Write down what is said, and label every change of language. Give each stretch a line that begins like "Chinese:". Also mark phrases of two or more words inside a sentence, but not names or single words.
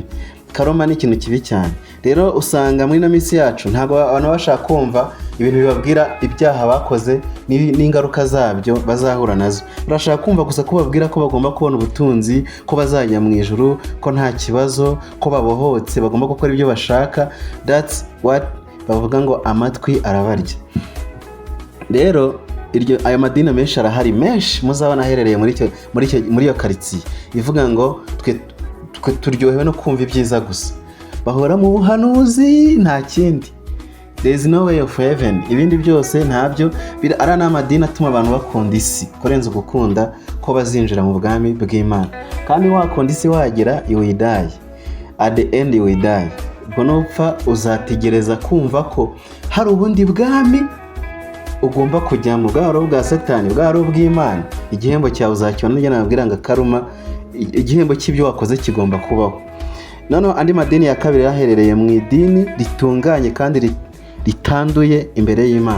Kinyarwanda: Karuma ni ikintu kibi cyane. Rero usanga muri ino minsi yacu ntabwo abantu bashaka kumva ibintu bibabwira ibyaha bakoze n'ingaruka zabyo bazahura nazo. Barashaka kumva gusa ko babwira ko bagomba kubona ubutunzi, ko bazajya mu ijuru, ko nta kibazo, ko babohotse, bagomba gukora ibyo bashaka.
English: That's what
Kinyarwanda: bavuga ngo amatwi arabarya. Rero ayo madini menshi arahari, menshi muzabona aherereye muri iyo karitsiye ivuga ngo twe turyohewe no kumva ibyiza gusa. Bahora mu buhanuzi nta kindi.
English: there is no way of heaven.
Kinyarwanda: Ibindi byose ntabyo, ari n'amadini atuma abantu bakunda isi kurenza gukunda ko bazinjira mu bwami bw'Imana. Kandi wakunda isi wagera,
English: you will die. At the end you will die.
Kinyarwanda: Ubwo nupfa uzategereza kumva ko hari ubundi bwami ugomba kujyamo, bwaro bwa Satani, bwaro bw'Imana. Igihembo cyawe uzakibona, n'ujya nababwira ngo karuma, igihembo cy'ibyo wakoze kigomba kubaho. Noneho andi madini ya kabiri yaherereye mu idini ritunganye kandi ritanduye imbere y'Imana.